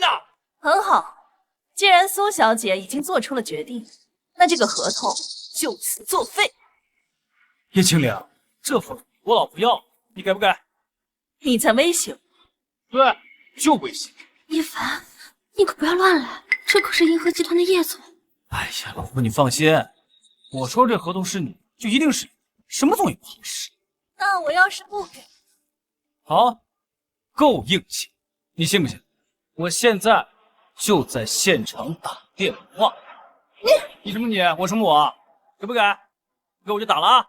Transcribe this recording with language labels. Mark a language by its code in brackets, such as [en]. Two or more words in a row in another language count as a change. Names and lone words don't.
[zh] 很好，既然蘇小姐已經做出了決定，那這個合同就此作廢。葉青玲，這份我老婆要，你給不給？你在威脅我？對，就威脅。葉凡，你可不要亂來，這可是銀河集團的葉總。哎呀，老婆你放心，我說這合同是你，就一定是你，什麼東西不好使。那我要是不給？好，夠硬氣。你信不信？我現在就在現場打電話。你什麼你，我什麼我？給不給？不給我就打了啊！